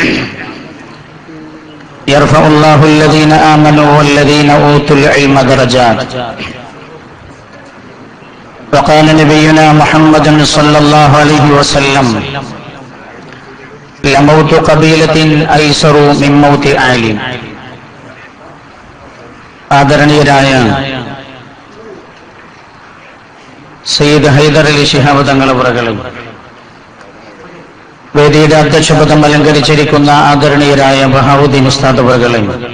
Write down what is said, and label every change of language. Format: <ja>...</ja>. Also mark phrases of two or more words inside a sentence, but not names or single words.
<ar>يرفع الله الذين آمنوا والذين أوتوا العلم درجات. وقال نبينا محمد صلى الله عليه وسلم لموت قبيلة أيسر من موت عالم.</ar> <ml>ആദരണീയരായ സയ്യിദ് ഹൈദർ അലി ശിഹാബ് തങ്ങളവറുകളും വേദിയുടെ അധ്യക്ഷപദം അലങ്കരിച്ചിരിക്കുന്ന ആദരണീയരായ ബഹാവുദ്ദീൻ ഉസ്താദ് അവറുകളും</ml>